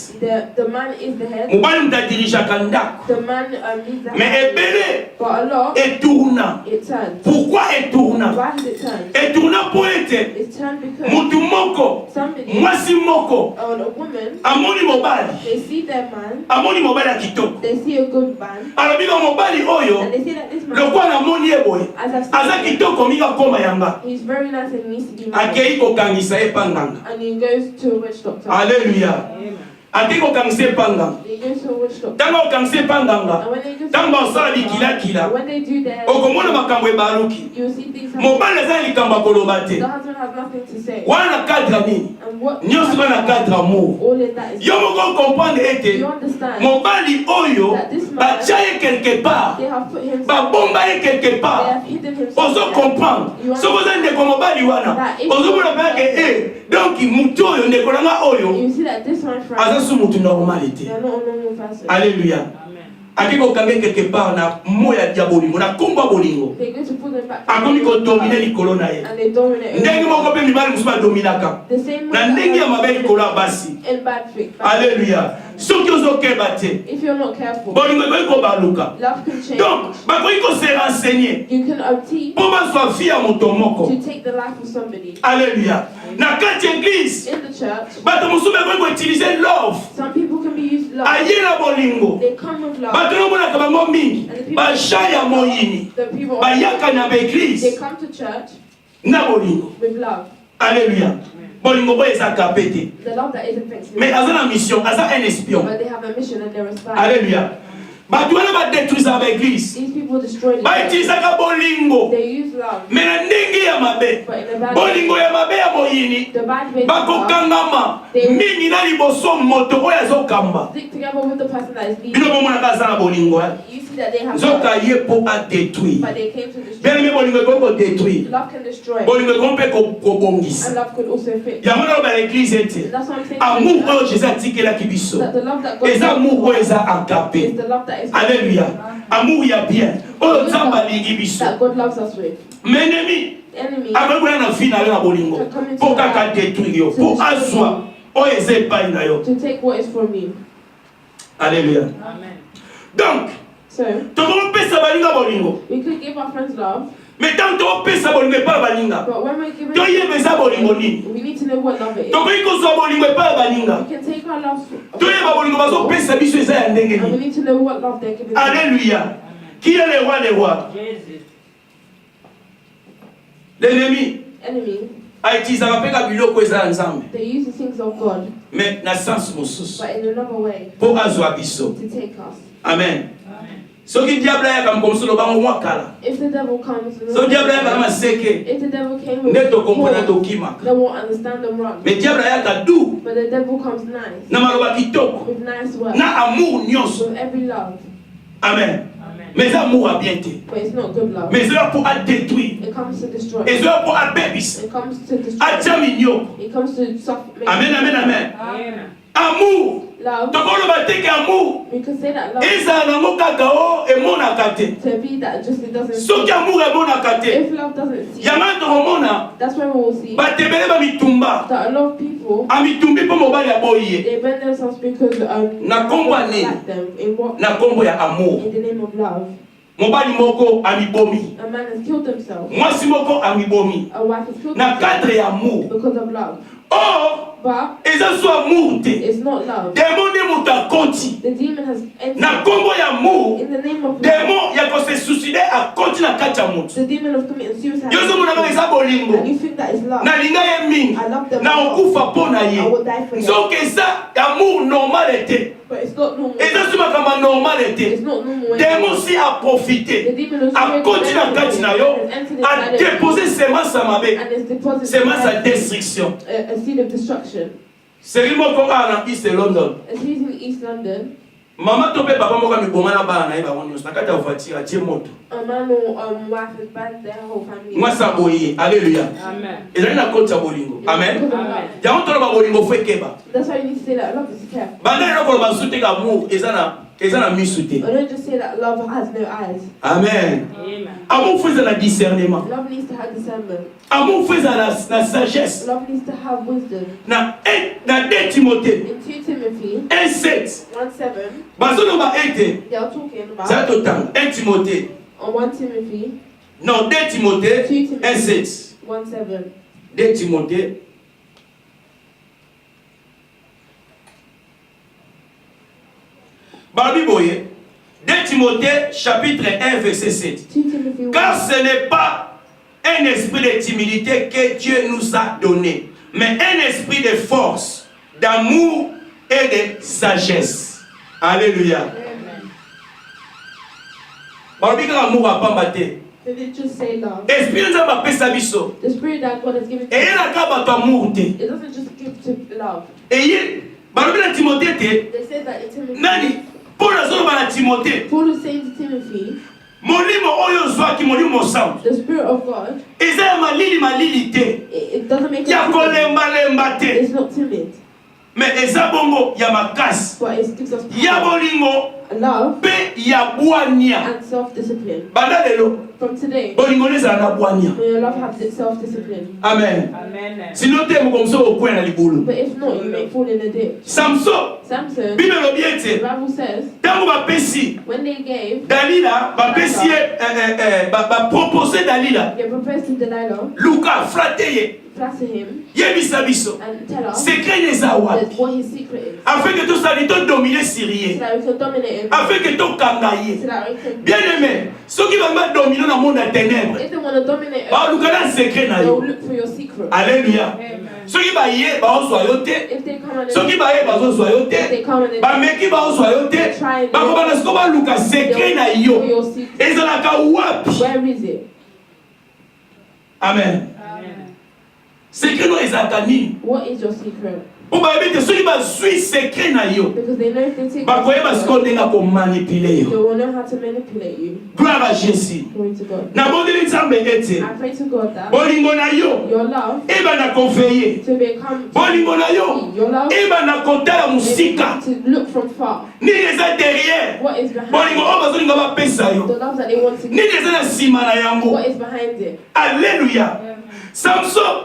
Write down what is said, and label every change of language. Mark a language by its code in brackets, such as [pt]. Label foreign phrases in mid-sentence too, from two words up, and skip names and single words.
[en] The man is the head, [ln] mobali moto adirijaka ndako, [en] the man leads the mais house. [ln] ebele [en] But a lot, [ln] etourna. [en] it turned. [ln] Pourquoi etourna? [en] Why has it turned? [ln] Etourna mpo ete [en] It's turned because [ln] mutu moko [en] somebody [ln] mwasi moko [en] or a woman, [ln] amoni mobali, [en] they see their man, [ln] amoni mobali ya kitoko, [en] they see a good man, [ln] alobi ka mobali oyo [en] and they see that this man, [ln] lokola namoni ye boye [en] as I've [ln] aza [en] seen, [ln] kitoko mingi akoma yanga, [en] he's very nice and needs to be married. [ln] akei kokangisa ye panganga. [en] And he goes to a witch doctor. [ln] Alléluia. Akei kokangisa ye panganga. [en] He goes to a witch doctor. [ln] Ntango okangisa ye panganga, [en] And when they go to [ln] ntango [en] a [ln] basala [en] witch doctor, [ln] likilakila, [en] when they do their, [ln] okomona makambo ebaluki. [en] you'll see things happen. [ln] Mobali aza na likambo akoloba te. [en] The husband has nothing to say. [ln] Wana na cadre nini? [en] And what [ln] Nyonso wana na [fr] cadre amour. [en] all in that is, [ln] Yo moko comprendre ete [en] you understand [ln] mobali oyo [en] that this man, [ln] batia ye [fr] quelque part, [en] they have put him, [ln] babomba ye quelque [en] they [ln] part. [en] have hidden himself. [ln] Ozo comprendre soki oza ndeko mobali wana ozomona mpenake donc mutu oyo ndeko nanga oyo [en] You see that this one friend, [ln] aza su mutu normal te. [en] they are not a normal person. [ln] Alléluia. Aki kokanga [fr] quelque part [ln] na moya ya bolingo na kombo ya bolingo [en] They go to put them back [ln] akomi kodomine likolo na ye [en] and they dominate over [ln] ndenge moko mpe mibali mosusu badominaka [en] the same [ln] na [en] way [ln] ndenge ya [en] that [ln] mabe likolo ya basi. [en] in bad faith. [ln] Alléluia. Soki ozokeba te [en] If you're not careful, [ln] bolingo ekoki kobaluka, [en] love can change. [ln] donc bakoki kose renseigner [en] You can obtain [ln] mpo bazwa vie ya moto moko. [en] to take the life of somebody. [ln] Alléluia. Na kati ya église [en] In the church, [ln] bato mosusu bakoki koutilize love [en] some people can be used love. [ln] aye na bolingo. [en] They come with love. [ln] Bato namonaka bango mingi basha ya moyini [en] The people [ln] bayaka na [en] they [ln] baeglise [en] come to church [ln] na bolingo. [en] with love. [ln] Alléluia. Bolingo boyo eza kape te, [en] The love that isn't thanksgiving. [ln] mais aza na mission, aza [fr] un espion. [en] But they have a mission and they're a spy. [ln] Alléluia. bato wana badétruisaka baeglise [en] These people destroy the church. [ln] bautilisaka bolingo [en] They use love. [ln] me na ndenge ya mabe [en] But in a bad [ln] bolingo [en] way. [ln] ya mabe ya moyini [en] The bad way to love. [ln] bakokangama mingi na liboso moto oyo azokamba [en] Stick together with the person that is [ln] bino [en] leading. [ln] bomonaka aza na bolingo [en] You see that they have [ln] nzoka [en] love, [ln] ye mpo adétruire [en] but they came to destroy. [fr] bien aimé [ln] bolingo ekoki kodétruire [en] Love can destroy. [ln] bolingo ekoki mpe kobongisa [en] And love could also fix. [ln] yango na loba l'église ete [en] That's what I'm saying. [ln] amour oyo jésus atikelaki biso [en] That the love that God [ln] eza amour oyo eza agape [en] is the love that is [ln] alléluia amour ya bien oyo nzambe alingi biso [en] that God loves us with. [ln] menemi [en] Enemy [ln] akoki na vi na yo na bolingo mpo kaka détruire yo mpo azwa oyo eza epai na yo [en] to take what is from you. [ln] alléluia donc [en] So [ln] tokopesa baninga bolingo [en] we could give our friends love, [fr] mais tant [ln] tokopesa bolingo epai ya baninga [en] but when we're giving, [ln] toyeba eza bolingo nini [en] we need to know what love is. [ln] tokoki kozwa bolingo epai ya baninga [en] We can take our love, [ln] toyeba bolingo bazopesa biso eza ya ndenge [en] and we [ln] nini [en] need to know what love they're giving. us. [fr] alléluia qui est le roi des rois l'ennemi [en] Enemy, [ln] aitilisaka mpe ka biloko eza ya nzambe [en] they use the things of God, [ln] mais na sens mosusu [en] but in another way [ln] mpo azwa biso [en] to take us. [ln] amen soki diable ayaka mokomisi lobango mwa kala [en] If the devil comes, [ln] soki diable ayaka na maseke [en] if the devil came with [ln] nde tokomprena [en] force, [ln] tokimaka [en] they won't understand them wrong. [ln] mais diable ayaka du [en] But the devil comes nice, [ln] na maloba kitoko [en] with nice words, [ln] na amour nyonso [en] with every love. [ln] amen mais eza amour ya bien te [en] But it's not good love. [ln] mais ezoya mpo adétruire [en] It comes to destroy. [ln] ezoya mpo abebisa [en] It comes to destroy. [ln] atia minyoko [en] It comes to suffer. [ln] amen amen amen amour [en] Love. [ln] tokoloba teke amour [en] We could say that love [ln] ezala nango kaka o emonaka te [en] to be that just it doesn't. [ln] soki amour emonaka te [en] If love doesn't see, [ln] yango tokomona [en] that's when we will see [ln] bato ebele bamitumba [en] that a lot of people [ln] amitumbi mpo mobali aboyi ye [en] they burn themselves because [ln] Na kombo ya [en] God [ln] nini? [en] like them in what [ln] na nkombo ya amour [en] in the name of love. [ln] mobali moko amibomi [en] A man has killed himself. [ln] mwasi moko amibomi [en] A wife has killed [ln] na [en] herself [ln] cadre ya amour [en] because of love. or But [ln] eza so amour te [en] it's not love. [ln] demo nde moto akoti [en] The demon has entered [ln] na nkombo ya amour [en] in the name of love. [ln] demo ya kose suicide akoti na kati ya moto [en] The demon of committing suicide. [ln] yo ozomonaka eza bolingo [en] And you think that is love. [ln] nalinga ye mingi [en] I love them [ln] na [en] all. [ln] okufa mpo na [en] I [ln] ye [en] will die for them. [ln] nzoka eza amour normal te [en] But it's not normal. [ln] eza so makambo normal [en] It's [ln] te [en] not normal. [ln] demo si [en] The [ln] aprofite [en] demon of [ln] akoti na kati na yo adepose semence ya mabe [en] and it's deposited [ln] semence ya [en] inside destruction a seed of destruction. [ln] seri moko kaka na east london [en] A seed in East London. [ln] mama to mpe papa moko amiboma na bana na ye bango nyonso na kati ya voiture atie moto [en] A man or wife has banned their whole family. [ln] mwasi aboye alleluya ezali na koti ya bolingo amen [en] Because of love. [ln] yango toloba bolingo fo ekeba [en] That's why you need to say that love is careful. [ln] banda eloko koloba su te ka amour eza na misu te [en] Or don't just say that love has no eyes. [ln] amen amour fo eza na discernement [en] Love needs to have discernment. [ln] amour fo eza na sagesse [en] Love needs to have wisdom. [ln] na 2 timothée [en] In 2 Timothy [ln] 1:7 [en] 1:7, [ln] bazoloba ete [en] they are talking [ln] zala [en] about [ln] totanga 1 timothée [en] on 1 Timothy [ln] non 2 timothée 1:7 [en] 1:7. [ln] 2 timothée balobi boye 2 timothée chapitre 1 verset 7 [en] 2 Timothy 1. [fr] car ce n'est pas un esprit de timidité que Dieu nous a donné mais un esprit de force d'amour et de sagesse alléluia [ln] balobi kaka amour apamba te [en] They didn't just say love. [ln] esprit nzambe apesa biso [en] The spirit that God has given to [ln] eyelaka bato amour te [en] it doesn't just give to love. [ln] eye balobi na timothée te [en] They said that in Timothy. [ln] nani mpo nazoloba na timothée [en] Paul is saying to Timothy, [ln] molimo oyo ozwaki molimo mosantu [en] the spirit of God, [ln] eza ya malili te [en] it doesn't make [ln] ya [en] it timid. [ln] kolembalemba te [en] It's not timid, [ln] mais eza bongo ya makasi [en] but it gives us [ln] ya [en] power, [ln] bolingo [en] love, [ln] mpe ya bwania [en] and self-discipline. [ln] banda lelo [en] From today, [ln] bolingo nezala na bwania [en] may your love have self-discipline. [ln] amen sino te mokomiso okwela na libulu [en] But if not, you may fall in a ditch. [ln] samson [en] Samson, [ln] bible elobi [en] the [ln] ete [en] Bible says, [ln] ntango bapesi [en] when they gave, [ln] dalila bapesi ye bapropose dalila [en] they proposed to Delilah, [ln] luka frate ye [en] flatter him, [ln] yebisa biso [en] and tell her [ln] sekret eza wapi [en] that what his secret is, [fr] afin que [ln] tosali todomine sur [en] so [ln] ye [en] that we can dominate him, [fr] afin que [ln] tokanga ye [en] so that we can. [fr] bien aimé [ln] soki banga domine na monde ya ténèbre [en] If they want to dominate us, [ln] baluka na sekret na [en] they will [ln] yo [en] look for your secret. [ln] alléluia [fr] Ceux qui baillent, [ln] bazozwa yo te. [en] If they come and [fr] Ceux qui baillent, [ln] bazozwa yo [en] if they [ln] te. [en] come and [ln] Bameki bazozwa yo te. Bakobana siko baluka secret na yo. Ezalaka wapi? [en] where is it? [ln] Amen. Secret no ezalaka nini? [en] What is your secret? [ln] Pour bayebi te soki bazwi secret na yo. [en] Because they know if they take [ln] Bakoyeba siko ndenge akomanipule [en] they [ln] yo. [en] will know how to manipulate you. [fr] Gloire à Jésus. [en] Glory to God. [ln] Nabondeli Nzambe ete. [en] I pray to God that [ln] Bolingo na yo. [en] your love [ln] Ebana konveye. [en] to become [ln] Bolingo na yo. [en] your love [ln] Ebana kotala musika. [en] to look from far. [ln] Nini eza derrière. [en] What is behind [ln] Bolingo oyo bazolinga bapesa yo. [en] the love that they want to [ln] Nini [en] give? [ln] eza na nsima na yango. [en] What is behind it? [ln] Alléluia. Samson